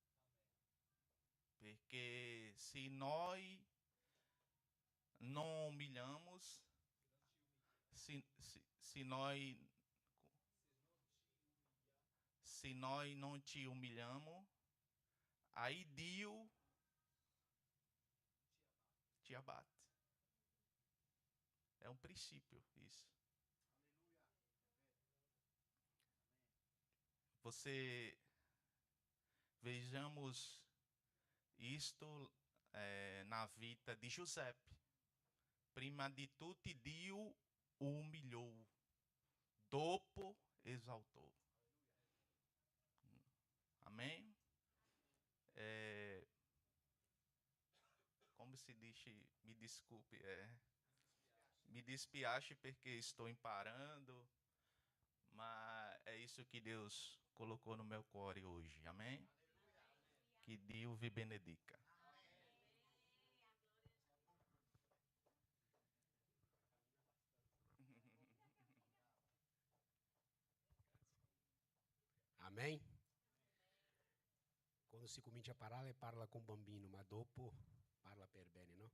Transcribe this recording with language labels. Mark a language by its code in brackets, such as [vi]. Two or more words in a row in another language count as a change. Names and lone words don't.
[pt] Porque se nós não humilhamos, se nós não te humilhamos, aí Dio te abate. É um princípio isso. você vejamos isto na vida de Giuseppe. [it] Prima di tutti Dio umilhou, dopo exaltou. Amém? Come si dice, mi desculpe, me dispiace perché sto imparando, [pt] mas é isso que Deus colocou no meu cuore hoje, amém? Que Deus [it] vi benedica. [pt] Amém? [it] Quando si comincia a parlare, parla con bambino, ma dopo parla per bene, no?